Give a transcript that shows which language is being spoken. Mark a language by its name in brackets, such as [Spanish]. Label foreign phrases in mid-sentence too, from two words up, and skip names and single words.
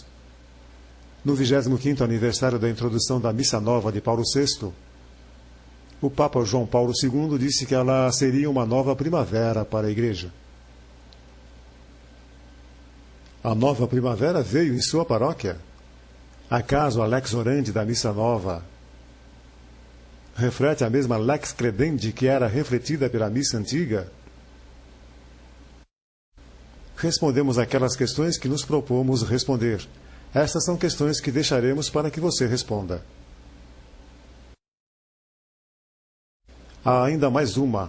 [Portuguese] No 25º aniversário da introdução da Missa Nova de Paulo VI, o Papa João Paulo II disse que ela seria uma nova primavera para a Igreja. A nova primavera veio em sua paróquia? Acaso a [Latin] lex orandi [Portuguese] da Missa Nova reflete a mesma [Latin] lex credendi [Portuguese] que era refletida pela Missa Antiga? Respondemos aquelas questões que nos propomos responder. Estas são questões que deixaremos para que você responda. Há ainda mais uma.